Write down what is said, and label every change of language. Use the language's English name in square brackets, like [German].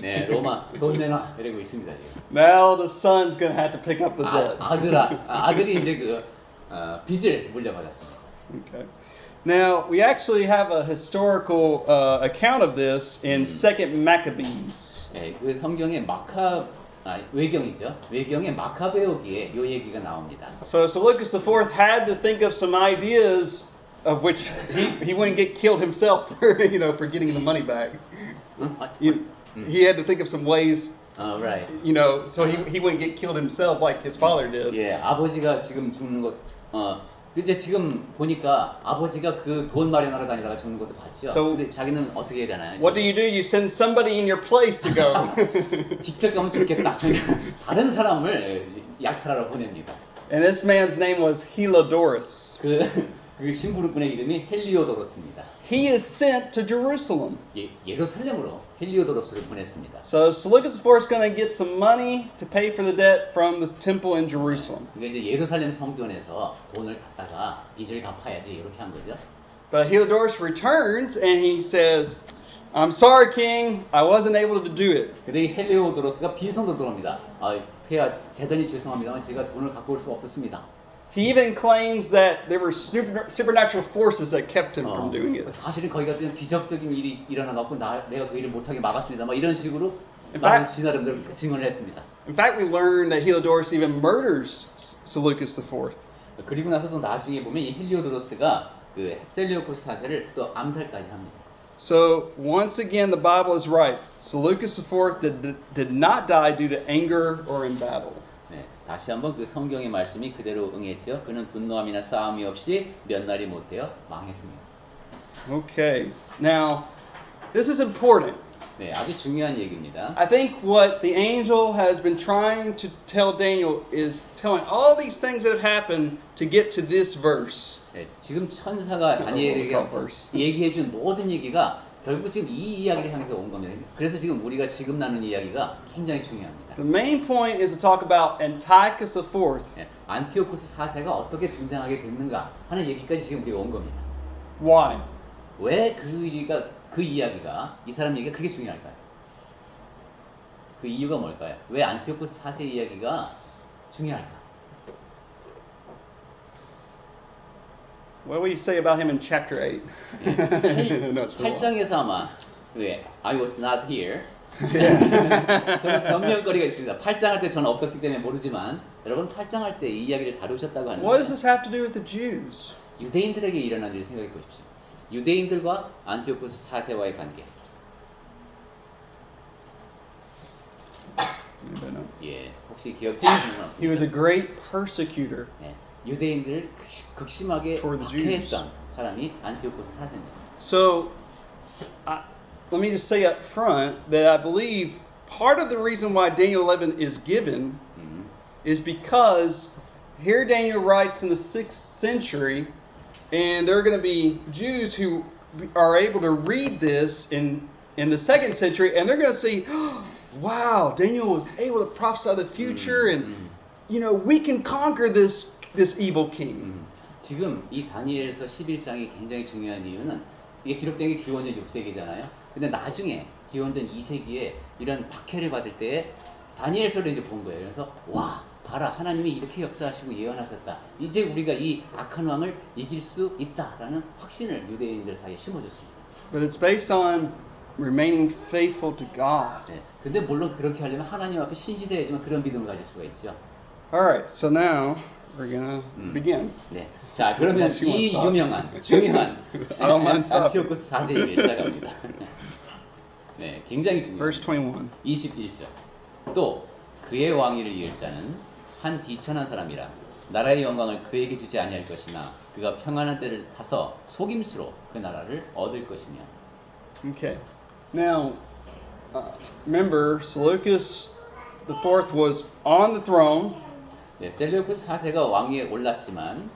[Korean] 네, 로마 돈 내놔 이러고 있습니다 지금. [English] Now the son's gonna have to pick up the debt. [Korean] 아들이 이제 빚을 물려받았습니다. [English] Okay. Now we actually have a historical account of this in Second Maccabees. [Korean] 네, 그 성경의 외경이죠. 외경의 마카베오기에 이 얘기가 나옵니다. [English] So Seleucus IV had to think of some ideas of which he wouldn't get killed himself for getting the money back. He had to think of some ways. Right. So he wouldn't get killed himself like his father did. [Korean] 예, 아버지가 지금 죽는 것. 근데 지금 보니까 아버지가 그 돈 마련하러 다니다가 죽는 것도 봤죠. 근데 자기는 어떻게 해야 되나요? [English] What do? You send somebody in your place to go. [Korean] 직접 가면 죽겠다. 그러니까 다른 사람을 약탈하러 보냅니다. [English] And this man's name was Heliodorus. [Korean] 그 신부르꾼의 이름이 헬리오도로스입니다. [English] He is sent to Jerusalem. [Korean] 예루살렘으로 헬리오도로스를 보냈습니다. [English] So Seleucus IV is going to get some money to pay for the debt from the temple in Jerusalem. [Korean] 그러니까 이제 예루살렘 성전에서 돈을 갖다가 빚을 갚아야지 이렇게 한 거죠. [English] But Heliodorus returns and he says, "I'm sorry, King. I wasn't able to do it." [Korean] 근데 이 헬리오도로스가 빈손으로 들어옵니다. 대단히 죄송합니다만 제가 돈을 갖고 올 수가 없었습니다. [English] He even claims that there were supernatural forces that kept him from doing it. [Korean] 사실은 거기가 기적적인 일이 일어나갖고 내가 그 일을 못하게 막았습니다. 막 이런 식으로 지 나름대로 증언을 했습니다. [English] In fact, we learn that Heliodorus even murders Seleucus IV. [Korean] 그리고 나서 또 나중에 보면 이 헬리오도로스가 그 셀레우코스 4세를 또 암살까지 합니다. [English] So once again, the Bible is right. Seleucus IV did not die due to anger or in battle. [Korean] 네, 다시 한번 그 성경의 말씀이 그대로 응했죠. 그는 분노함이나 싸움이 없이 몇 날이 못되어 망했습니다. [English] Okay. Now, this is important. [Korean] 네, 아주 중요한 얘기입니다. [English] I think what the angel has been trying to tell Daniel is telling all these things that have happened to get to this verse. [Korean] 네, 지금 천사가 다니엘에게 얘기해준 모든 얘기가 결국 지금 이 이야기를 향해서 온 겁니다. 그래서 지금 우리가 지금 나누는 이야기가 굉장히 중요합니다. [English] The main point is to talk about Antiochus IV. [Korean] 네, 안티오쿠스 4세가 어떻게 등장하게 됐는가 하는 얘기까지 지금 우리가 온 겁니다. [English] Why? [Korean] 왜 그 이야기가 이 사람 얘기가 그렇게 중요할까요? 그 이유가 뭘까요? 왜 안티오쿠스 4세 이야기가 중요할까? [English] What will you say about him in chapter 8? [Korean] 네, 8장에서 아마 [English] I was not here. [Korean] 저는 변명거리가 있습니다. 8장 할 때 저는 없었기 때문에 모르지만 여러분 8장 할 때 이 이야기를 다루셨다고 하는데 [English] What does this have to do with the Jews? [Korean] 유대인들에게 일어난 일을 생각해 보십시오. 유대인들과 안티오쿠스 4세와의 관계. 예, 혹시 기억해 주시면 [English] He was a great persecutor. [Korean] 네, 유대인들을 극심하게 박해했던 사람이 안티오쿠스 4세입니다. [English] So, let me just say up front that I believe part of the reason why Daniel 11 is given is because here Daniel writes in the 6th century, and there are going to be Jews who are able to read this in the 2nd century, and they're going to see, oh, wow, Daniel was able to prophesy the future, and we can conquer this evil king. [Korean] 지금 이 다니엘서 11장이 굉장히 중요한 이유는 이게 기록된 게 기원전 6세기잖아요. 근데 나중에 기원전 2세기에 이런 박해를 받을 때에 다니엘서를 이제 본 거예요. 그래서 와, 봐라, 하나님이 이렇게 역사하시고 예언하셨다. 이제 우리가 이 악한 왕을 이길 수 있다라는 확신을 유대인들 사이에 심어줬습니다. [English] But it's based on remaining faithful to God. [Korean] 네, 근데 물론 그렇게 하려면 하나님 앞에 신실해야지만 그런 믿음을 가질 수가 있죠. [English] Alright, so now we're gonna begin. [Korean] 네, 자 그러면 이 유명한 중요한 안티오쿠스 4세 얘기를 시작합니다. 네, 굉장히 중요해요. [English] Verse 21. [Korean] 21절. 또 그의 왕위를 이을 자는 한 비천한 사람이라 나라의 영광을 그에게 주지 아니할 것이나 그가 평안한 때를 타서 속임수로 그 나라를 얻을 것이며. [English] Okay. Now, remember, Seleucus IV was on the throne. [Korean] 네, 셀레우쿠스 4세가 왕위에 올랐지만